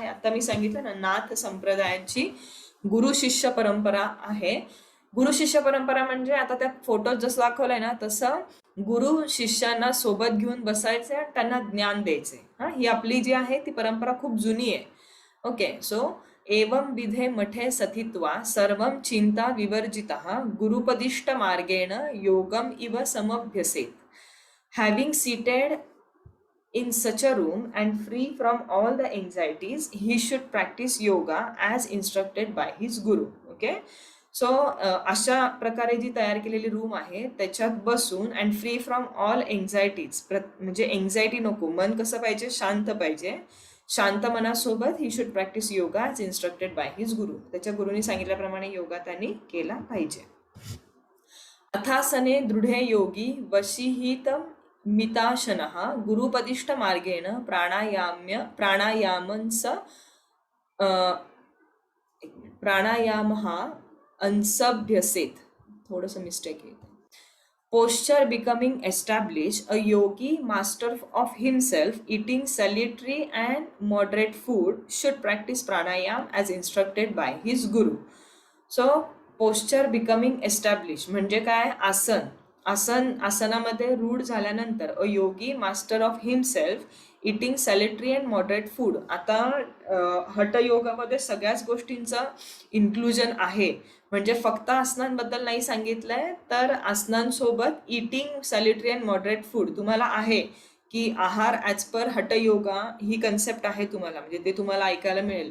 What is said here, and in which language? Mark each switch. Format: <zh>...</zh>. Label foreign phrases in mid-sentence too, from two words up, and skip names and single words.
<mr>आता मी सांगितलं ना, नाथ संप्रदायाची गुरु शिष्य परंपरा आहे. गुरु शिष्य परंपरा म्हणजे आता त्या फोटोत जसं दाखवलंय ना तसं गुरु शिष्यांना सोबत घेऊन बसायचे आणि त्यांना ज्ञान द्यायचे. ही आपली जी आहे ती परंपरा खूप जुनी आहे.</mr> <en>okay, so</en> <sa>एवं विधे मठे सथित्वा सर्वं चिंता विवर्जितः गुरुपदिष्ट मार्गेण योगम इव समभ्यसेत.</sa> <en>Having seated in such a room and free from all the anxieties, he should practice yoga as instructed by his guru. Okay, so</en> <mr>अशा प्रकारे जी तयार केलेली रूम आहे त्याच्यात बसून</mr> <en>and free from all anxieties,</en> <mr>म्हणजे एन्झायटी नको, मन कसं पाहिजे, शांत पाहिजे. शांत मनासोबत</mr> <en>he should practice yoga as instructed by his guru,</en> <mr>त्याच्या गुरुनी सांगितल्याप्रमाणे योगा त्यांनी केला पाहिजे.</mr> <sa>अथासने दृढे योगी वशीहित मिताशनः गुरुपदिष्ट मार्गेण प्राणायामः अंसभ्यसेत.</sa> <mr>थोडंसं मिस्टेक आहे.</mr> <en>Posture becoming established, a yogi, master of himself, eating salutary and moderate food, should practice pranayam as instructed by his guru. So, posture becoming established</en> <mr>म्हणजे काय, आसनामध्ये रूढ झाल्यानंतर</mr> <en>a yogi master of himself eating salutary and moderate food.</en> <mr>आता हठयोगामध्ये सगळ्याच गोष्टींचं इन्क्लुजन आहे, म्हणजे फक्त आसनांबद्दल नाही सांगितलंय, तर आसनांसोबत</mr> <en>eating salutary and moderate food</en> <mr>तुम्हाला आहे की आहार</mr> <en>as per</en> <mr>हठयोगा ही कन्सेप्ट आहे तुम्हाला, म्हणजे ते तुम्हाला ऐकायला मिळेल.</mr>